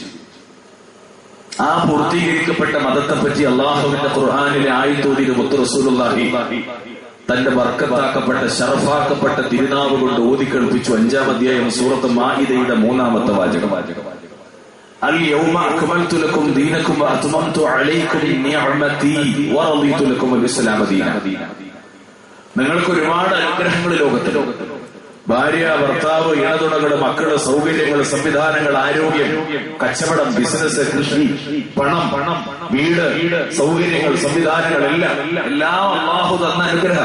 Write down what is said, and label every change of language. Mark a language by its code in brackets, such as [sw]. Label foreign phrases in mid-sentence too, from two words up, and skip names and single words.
[ml] ആ പൂർത്തീകരിക്കപ്പെട്ട മതത്തെ പറ്റി അള്ളാഹുവിന്റെ ഖുർആനിലെ ആയത്തോതിന് മുത്ത് റസൂലുള്ളാഹി തന്റെ ബർക്കത്താക്കപ്പെട്ട, ശറഫാക്കപ്പെട്ട തിരുനാവ് കൊണ്ട് ഓതിക്കേൾപ്പിച്ചു. 5-ാം അധ്യായം സൂറത്ത് മാഇദയുടെ 3-ാമത്തെ വാചകം. [ar] اليوم أكملت لكم دينكم وأتممت عليكم نعمتي ورضيت لكم الإسلام دينا. [ml] നിങ്ങൾക്ക് ഒരുപാട് അനുഗ്രഹങ്ങൾ ലോകത്തിൽ, ഭാര്യ, ഭർത്താവ്, ഇണതുണകള്, മക്കള്, സൗകര്യങ്ങൾ, സംവിധാനങ്ങൾ, ആരോഗ്യം, കച്ചവടം, ബിസിനസ്, കൃഷി, പണം, വീട്, സൗകര്യങ്ങൾ, സംവിധാനങ്ങൾ എല്ലാം അല്ലാഹു തന്ന അനുഗ്രഹം.